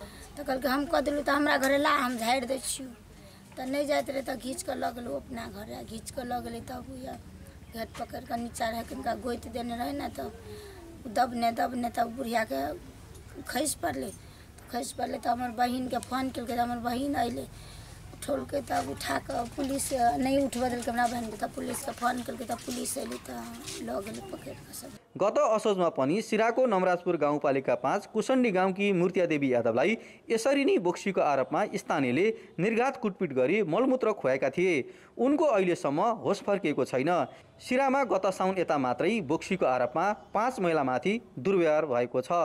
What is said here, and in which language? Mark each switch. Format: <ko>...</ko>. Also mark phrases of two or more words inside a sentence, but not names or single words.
<mai>तो कहलकै हम कह देलहुँ तो हमरा घरे ला हम झाड़ि दै छियौ तो नहीं जाइत रहे तो घींच के लऽ गेलहुँ अपना घरे घींच के लऽ गेलै तब घेट पकड़ के नीचा रह के इनका गोति देने रहे ना तो दबने तब बुढ़िया के खसि पड़लै तो हमर बहिन के फोन केलकै तो हमर बहिन अइले उठौलकै तब उठा के पुलिस नहीं उठबऽ देलकै हमरा बहिन के तब पुलिस के फोन केलकै तब पुलिस अइले तो लऽ गेलै पकड़ के सब।</mai> <ne>गत असोजमा पनि सिराको नमराजपुर गाउँपालिका 5 कुसण्डी गाउँकी मूर्तिया देवी यादवलाई यसरी नै बोक्सीको आरोपमा स्थानीयले निर्घात कुटपिट गरी मलमूत्र खुवाएका थिए। उनको अहिलेसम्म होस फर्किएको छैन। सिरामा गत साउन यता मात्रै बोक्सीको आरोपमा 5 महिलामाथि दुर्व्यवहार भएको छ।</ne>